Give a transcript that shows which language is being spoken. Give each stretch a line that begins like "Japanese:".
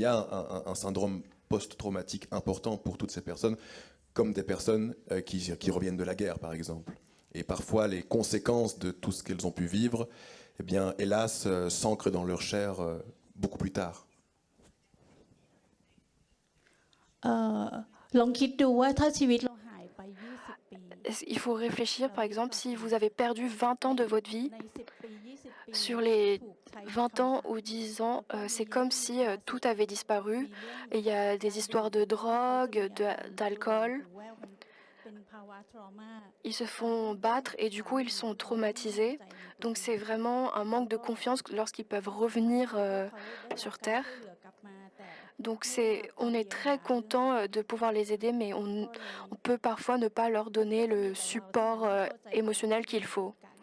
French: Il y a un syndrome post-traumatique important pour toutes ces personnes, comme des personnes qui reviennent de la guerre, par exemple. Et parfois, les conséquences de tout ce qu'elles ont pu vivre, eh bien, hélas, s'ancrent dans leur chair beaucoup plus tard.
Thai: ลองคิดดูว่าถ้าชีวิตเราหายไป 20 ปี
French: Il faut réfléchir, par exemple, si vous avez perdu 20 ans de votre vie,
Thai: ใน 10 ปี 20 ปี
French: sur les
Thai: ถูกใช้
French: 20 ans ou 10 ans, c'est comme si tout avait disparu. Et il y a des histoires de drogue, d'alcool.
Thai: แววมันเป็นภาวะ trauma
French: Ils se font battre et du coup ils sont traumatisés. Donc c'est vraiment un manque de confiance lorsqu'ils peuvent revenir sur Terre. Donc on est très content de pouvoir les aider, mais on peut parfois ne pas leur donner le support émotionnel qu'il faut.